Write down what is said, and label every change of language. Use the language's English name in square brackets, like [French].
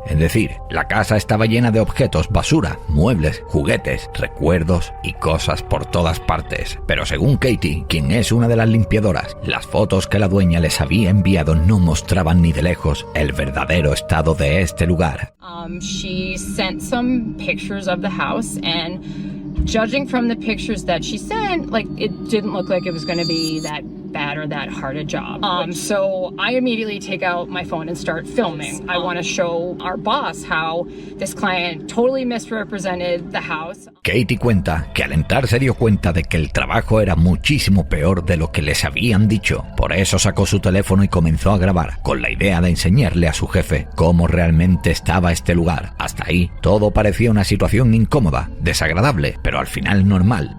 [Spanish] Es decir, la casa estaba llena de objetos, basura, muebles, juguetes, recuerdos y cosas por todas partes. Pero según Katie, quien es una de las limpiadoras, las fotos que la dueña les había enviado no mostraban ni de lejos el verdadero estado de este lugar. [English] She sent some pictures of the house, and judging from the pictures that she sent, like, it didn't look like it was going to be that bad or that hard a job. So I immediately take out my phone and start filming. I want to show our boss how this client totally misrepresented the house. [Spanish] Katie cuenta que al entrar se dio cuenta de que el trabajo era muchísimo peor de lo que les habían dicho. Por eso sacó su teléfono y comenzó a grabar, con la idea de enseñarle a su jefe cómo realmente estaba este lugar. Hasta ahí, todo parecía una situación incómoda, desagradable, pero al final normal.